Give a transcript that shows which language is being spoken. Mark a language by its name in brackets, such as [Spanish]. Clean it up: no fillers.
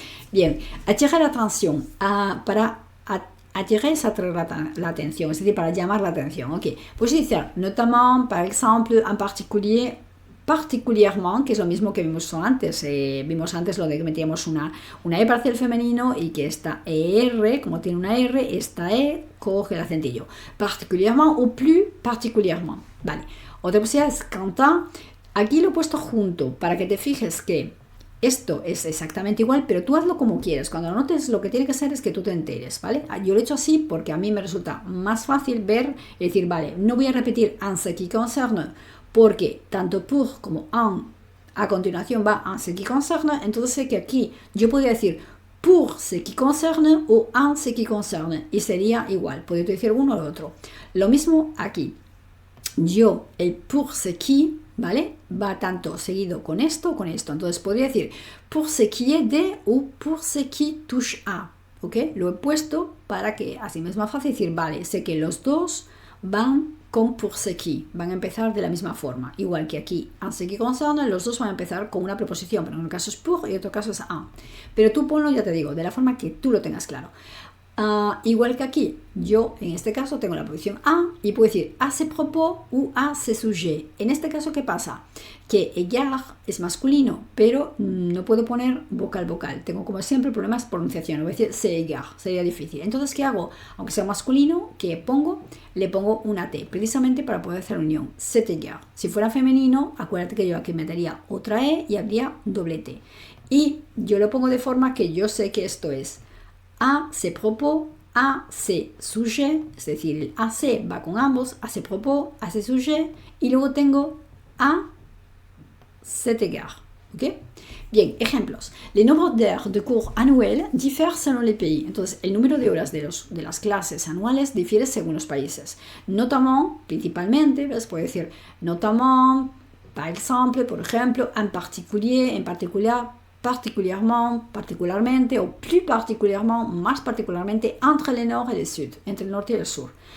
[Spanish] Bien, attirer la atención, para attirer es atraer la atención, es decir, para llamar la atención, ok. Pues decir, notamment, par exemple, en particulier, particulièrement, que es lo mismo que vimos antes. Vimos antes lo de que metíamos una E para el femenino y que esta ER, como tiene una R, esta E coge el acentillo. [French] Particulièrement o plus particulièrement. [Spanish] Vale. Otra posibilidad es cantar. Aquí lo he puesto junto para que te fijes que esto es exactamente igual, pero tú hazlo como quieres. Cuando lo notes, lo que tiene que ser es que tú te enteres, ¿vale? Yo lo he hecho así porque a mí me resulta más fácil ver y decir, vale, no voy a repetir en ce qui concerne, porque tanto pour como en a continuación va en ce qui concerne, entonces sé que aquí yo podría decir pour ce qui concerne o en ce qui concerne y sería igual, podría decir uno o el otro. Lo mismo aquí. Yo, el pour ce qui, ¿vale? Va tanto seguido con esto o con esto. Entonces podría decir pour ce qui est de o pour ce qui touche a, ¿ok? Lo he puesto para que así me es más fácil decir, vale, sé que los dos van con pour ce qui, van a empezar de la misma forma. Igual que aquí, en ce qui concerne, los dos van a empezar con una preposición, pero en un caso es pour y en otro caso es en. Pero tú ponlo, ya te digo, de la forma que tú lo tengas claro. Igual que aquí, yo en este caso tengo la posición a y puedo decir a ce propos o a ce sujet. En este caso, ¿qué pasa? Que égard es masculino, pero no puedo poner vocal. Tengo como siempre problemas de pronunciación. Voy a decir c'est égard, sería difícil. Entonces, ¿qué hago? Aunque sea masculino, ¿qué pongo? Le pongo una T, precisamente para poder hacer unión. C'est égard. Si fuera femenino, acuérdate que yo aquí metería otra E y habría doble T. Y yo lo pongo de forma que yo sé que esto es a ces propos, a ces sujets, es decir, el a ces va con ambos, a ces propos, a ces sujets, y luego tengo a cet égard. ¿Ok? Bien, ejemplos. [French] Les nombres d'heures de cours annuels diffèrent selon les pays. [Spanish] Entonces, el número de horas de las clases anuales difiere según los países. Notamment, principalmente, ¿ves? Puedo decir notamment, par exemple, por ejemplo, en particulier, en particular, particulièrement, particularmente, o plus particulièrement, más particularmente, [French] entre le nord et le sud, [Spanish] entre el norte y el sur.